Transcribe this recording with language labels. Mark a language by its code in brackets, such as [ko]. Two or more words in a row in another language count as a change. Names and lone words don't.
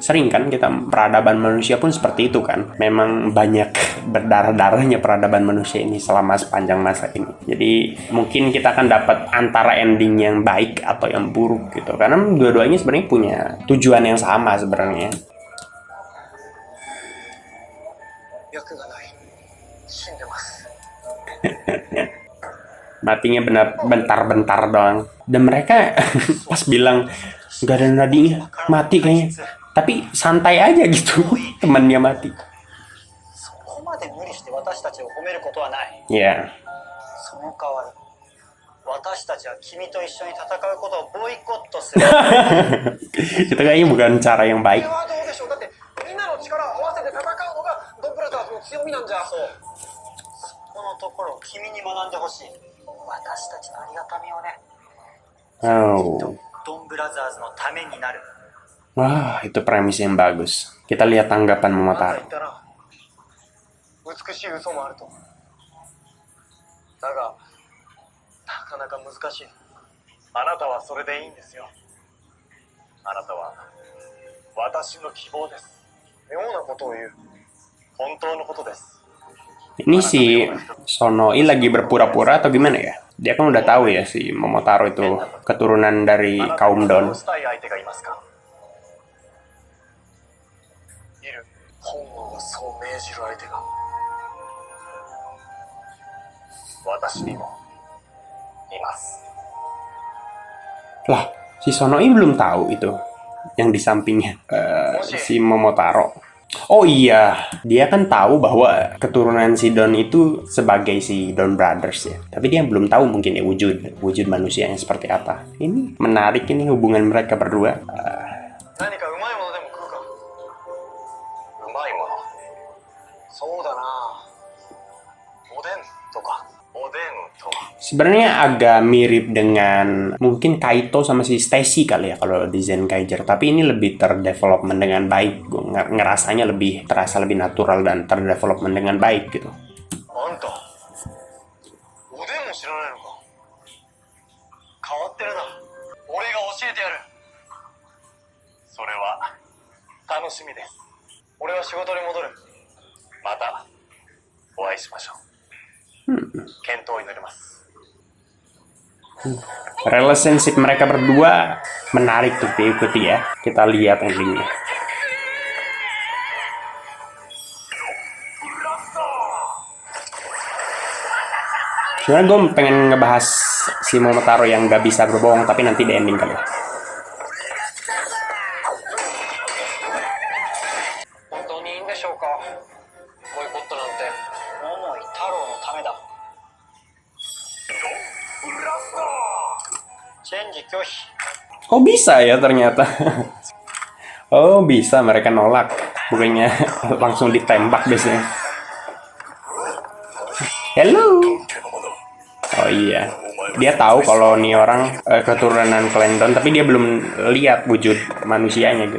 [id] Sering kan kita peradaban manusia pun seperti itu kan, memang banyak berdarah-darahnya peradaban manusia ini selama sepanjang masa ini. Jadi mungkin kita akan dapat antara ending yang baik atau yang buruk gitu, karena dua-duanya sebenarnya punya tujuan yang sama sebenarnya. [ja] 脈がない死んでます [id] Matinya benar bentar-bentar doang. Dan mereka pas bilang nggak ada nadinya, mati kayaknya. Tapi santai aja gitu, temannya mati. [ja] そこまで無理して私たちを褒めることはない。 [id] Ya, [ja] その代わり私たちは君と一緒に戦うことをボイコットする。 [id] itu kayaknya bukan cara yang [ja] これ [id] baik. [ja] はどうでしょう。だってみんなの力を合わせて戦うのがドンブラザーズの強みなんじゃ。そう。そこのところを君に学んでほしい。私たちのありがたみをね。 [id] Oh, [ja] ドンブラザーズのためになる。 [id] wah itu premis yang bagus. Kita lihat tanggapan [ja] あなた Momotaro. 言ったら美しい嘘もあると。だがなかなか難しい。あなたはそれでいいんですよ。あなたは私の希望です。妙なことを言う。本当のことです。 [id] Ini si Sonoi lagi berpura-pura atau gimana ya? Dia kan udah tahu ya si Momotaro itu keturunan dari [ja] あなた [id] kaum [ja] に Don. 殺したい相手がいますか？いる。本能がそう命じる相手が私にもいます。 [id] Lah, si Sonoi belum tahu itu yang di sampingnya si Momotaro. Oh iya, dia kan tahu bahwa keturunan si Don itu sebagai si Don Brothers ya. Tapi dia belum tahu mungkin ya wujud manusianya seperti apa. Ini menarik ini hubungan mereka berdua. [ja] 何かうまいものでも食うか。うまいもの。そうだな。おでんとか。おでんと [id] Sebenarnya agak mirip dengan mungkin Kaito sama si Stacy kali ya kalau di Zenkaiger, tapi ini lebih terdevelopment dengan baik. Gue ngerasanya lebih terasa lebih natural dan terdevelopment dengan baik gitu. [ja] あんたおでんも知らないのか。変わってるな。俺が教えてやる。それは楽しみです。俺は仕事に戻る。またお会いしましょう。健闘を祈ります。 [id] Relationship mereka berdua menarik tuh diikuti ya. Kita lihat endingnya. Sebenarnya gue pengen ngebahas si Momotaro yang gak bisa berbohong, tapi nanti di ending kali ya. [ja] 本当にいいんでしょうか。ボイコットなんて桃井太郎のためだ。チェンジ拒否。 [id] Oh bisa ya ternyata. Oh bisa mereka nolak. Bukannya langsung ditembak biasanya. Hello. Oh iya. Dia tahu kalau nih orang keturunan klan Don, tapi dia belum lihat wujud manusianya gitu.